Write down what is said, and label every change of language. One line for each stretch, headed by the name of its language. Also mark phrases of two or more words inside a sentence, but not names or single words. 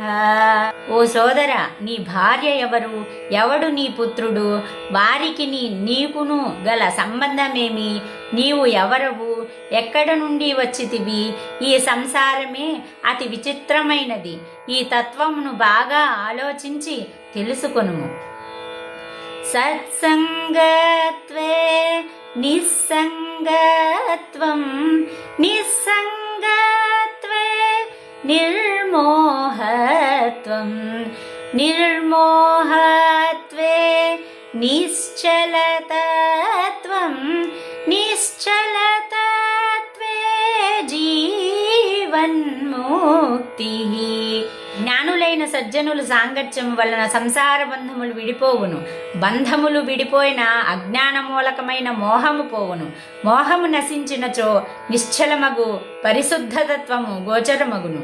Telugu: ఓ సోదర, నీ భార్య ఎవరు, ఎవడు నీ పుత్రుడు, వారికి నీకును గల సంబంధమేమి, నీవు ఎవరవు, ఎక్కడ నుండి వచ్చితివి? ఈ సంసారమే అతి విచిత్రమైనది. ఈ తత్వమును బాగా ఆలోచించి తెలుసుకొనుము.
Sanskrit: సత్సంగత్వే నిస్సంగత్వం, నిస్సంగత్వే నిర్మోహత్వం, నిర్మోహత్వే నిశ్చలతత్వం, నిశ్చలతత్వే జీవన్ముక్తిః.
Telugu: జ్ఞానులైన సజ్జనులు సాంగత్యం వలన సంసార బంధములు విడిపోవును. బంధములు విడిపోయిన అజ్ఞానమూలకమైన మోహము పోవును. మోహము నశించినచో నిశ్చలమగు పరిశుద్ధతత్వము గోచరమగును.